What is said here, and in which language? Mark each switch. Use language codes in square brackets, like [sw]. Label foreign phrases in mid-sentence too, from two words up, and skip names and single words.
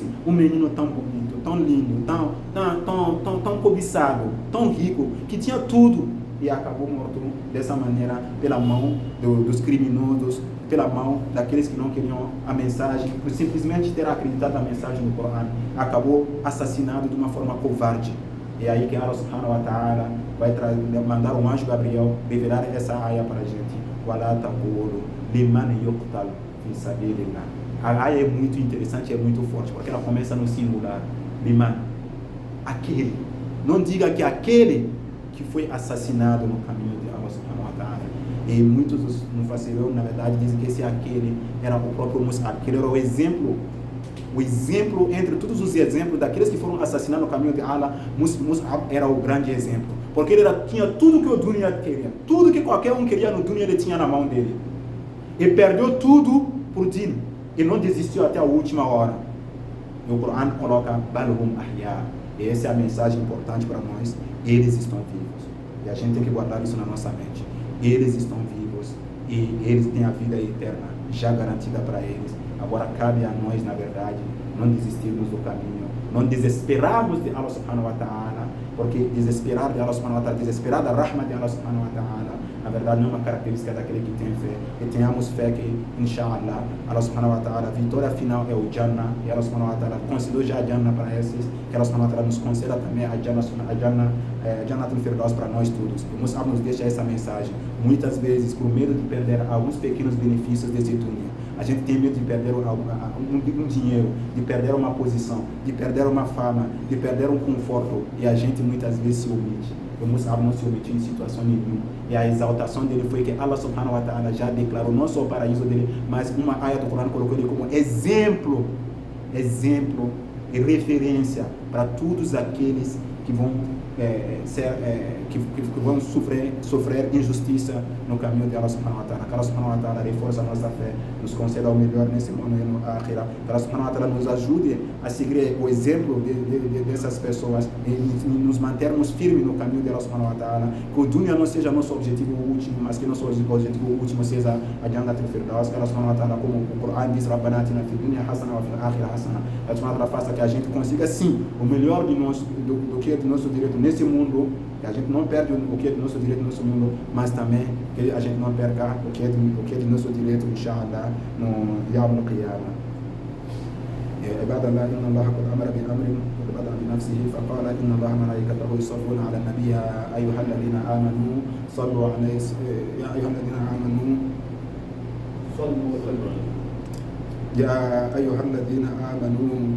[pt] Um menino tão bonito, tão lindo, tão cobiçado, tão rico, que tinha tudo, e acabou morto dessa maneira pela mão dos criminosos, pela mão daqueles que não queriam a mensagem, por simplesmente ter acreditado na mensagem do Corão, acabou assassinado de uma forma covarde. E aí que [ar] الله سبحانه وتعالى [pt] vai mandar um anjo Gabriel revelar essa aia para a gente. [ar] وَلَا تَقُولُوا لِمَنْ يُقْتَلْ فِي سَبِيلِ اللَّهِ. [pt] A aia é muito interessante, é muito forte, porque ela começa no singular. Liman, aquele. Não diga que aquele que foi assassinado no caminho de [ar] الله سبحانه وتعالى. [pt] E muitos dos mufassirun, na verdade, dizem que esse aquele era o próprio Mus'ab, que ele era o exemplo entre todos os exemplos daqueles que foram assassinados no caminho de Allah. Mus'ab era o grande exemplo, porque ele tinha tudo que o dunya queria, tudo que qualquer um queria no dunya ele tinha na mão dele, e perdeu tudo por din, e não desistiu até a última hora. E o Corão coloca [ar] بل هم أحياء, [pt] e essa é a mensagem importante para nós. Eles estão vivos, e a gente tem que guardar isso na nossa mente. Eles estão vivos e eles têm a vida eterna já garantida para eles. Agora cabe a nós, na verdade, não desistirmos do caminho, não desesperarmos de [ar] الله سبحانه وتعالى, [pt] porque desesperar de [ar] الله سبحانه وتعالى, [pt] desesperar da rahma de [ar] الله سبحانه وتعالى, [pt] na verdade não é uma característica daquele que tem fé. E tenhamos fé que, [ar] إن شاء الله، الله سبحانه وتعالى, [pt] a vitória final é o Jannah, e [ar] الله سبحانه وتعالى [pt] concedeu já a Jannah para esses, que [ar] الله سبحانه وتعالى [pt] nos conceda também a [ar] جنة الفردوس [pt] para nós todos. E Mus'ab nos deixa essa mensagem. Muitas vezes, por medo de perder alguns pequenos benefícios desse dunya, a gente tem medo de perder um dinheiro, de perder uma posição, de perder uma fama, de perder um conforto, e a gente muitas vezes se omite. O Mus'ab não se omitiu em situação nenhuma, e a exaltação dele foi que [ar] الله سبحانه وتعالى [pt] já declarou não só o paraíso dele, mas uma ayat do Corão colocou ele como exemplo e referência para todos aqueles que vão que vão sofrer injustiça no caminho de [ar] الله سبحانه وتعالى. [pt] Que [ar] الله سبحانه وتعالى [pt] reforça a nossa fé, nos conceda o melhor nesse mundo e no akhirah. Que [ar] الله سبحانه وتعالى [pt] nos ajude a seguir o exemplo dessas pessoas e nos mantermos firmes no caminho de [ar] الله سبحانه وتعالى. [pt] Que o dunya não seja nosso objetivo último, mas que nosso objetivo último seja a [ar] جنة الفردوس. [pt] Que [ar] الله سبحانه وتعالى, [pt] como o Corão diz, [ar] ربنا آتنا في الدنيا حسنة وفي الآخرة حسنة. [pt] Que [ar] الله سبحانه وتعالى [pt] faça que a gente consiga sim o melhor de nós, do que é de nosso direito nesse mundo, que a gente não perde o que é de nosso direito no nosso mundo, mas também que a gente não perca o que é de nosso direito, [ar] إن شاء الله, no يوم القيامة. عباد الله إن الله قد أمر بأمر وبدأ بنفسه فقال إن الله ملائكته يصلون على النبي يا أيها الذين آمنوا صلوا عليه يا أيها الذين آمنوا صلوا وسلموا يا أيها الذين آمنوا